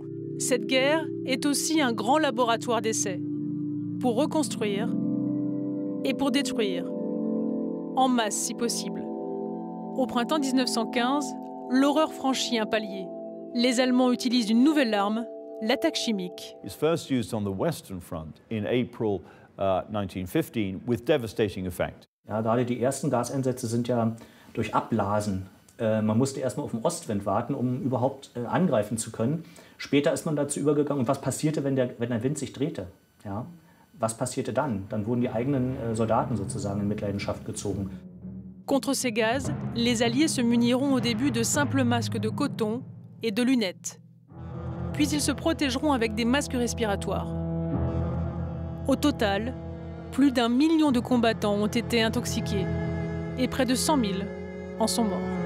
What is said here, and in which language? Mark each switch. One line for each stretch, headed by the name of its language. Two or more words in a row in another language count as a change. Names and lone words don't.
French: Cette guerre est aussi un grand laboratoire d'essais pour reconstruire et pour détruire, en masse si possible. Au printemps 1915, l'horreur franchit un palier. Les Allemands utilisent une nouvelle arme, l'attaque chimique.
English: It's first used on the Western Front in April 1915 with devastating effect.
German: Ja, gerade die ersten Gaseinsätze sind ja durch Abblasen. Man musste erstmal auf den Ostwind warten, um überhaupt angreifen zu können. Später ist man dazu übergegangen. Und was passierte, wenn der Wind sich drehte? Ja? Was passierte dann? Dann wurden die eigenen Soldaten sozusagen in Mitleidenschaft gezogen.
French: Contre ces gaz, les Alliés se muniront au début de simples masques de coton et de lunettes. Puis ils se protégeront avec des masques respiratoires. Au total, plus d'1 million de combattants ont été intoxiqués et près de 100 000 en sont morts.